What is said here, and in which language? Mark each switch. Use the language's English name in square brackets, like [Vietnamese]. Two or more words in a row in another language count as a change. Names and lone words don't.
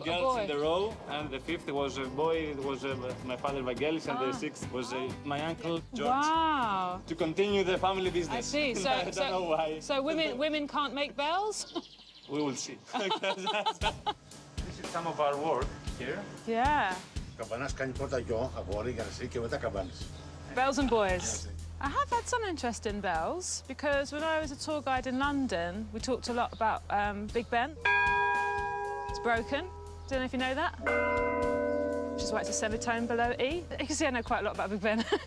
[English] 4 girls in the row, and the 5th was a boy. It was my father Vangelis, and the 6th was my uncle George. Wow! To continue the family business. I see. So, I don't know why. So women can't make bells? We will see. This is some of our work here. Yeah. [Greek] Καμπανάς κάνει πρώτα γιο, αγόρι, για εσύ και μετά καμπάνες. [English] Bells and boys. I have had some interest in bells because when I was a tour guide in London, we talked a lot about Big Ben. It's broken. Don't know if you know that. Which is why it's a semitone below E. You can see I know quite a lot about Big Ben.